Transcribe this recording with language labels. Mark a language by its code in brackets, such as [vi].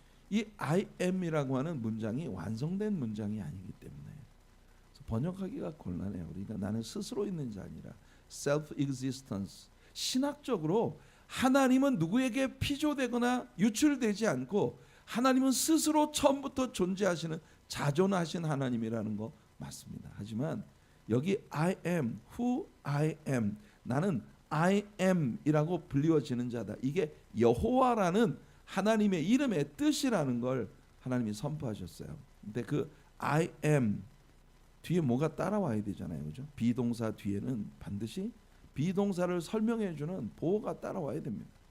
[ko] 이 I am이라고 하는 문장이 완성된 문장이 아니기 때문에 번역하기가 곤란해요. 그러니까 나는 스스로 있는 자 아니라 self-existence. 신학적으로 하나님은 누구에게 피조되거나 유출되지 않고 하나님은 스스로 처음부터 존재하시는 자존하신 하나님이라는 거 맞습니다. 하지만 여기 [en] I am who I am. [ko] 나는 I am이라고 불리워지는 자다. 이게 여호와라는 하나님의 이름의 뜻이라는 걸 하나님이 선포하셨어요. 근데 그 I am 뒤에 뭐가 따라와야 되잖아요. 그죠? 비동사 뒤에는 반드시 비동사를 설명해 주는 보어가 따라와야 됩니다.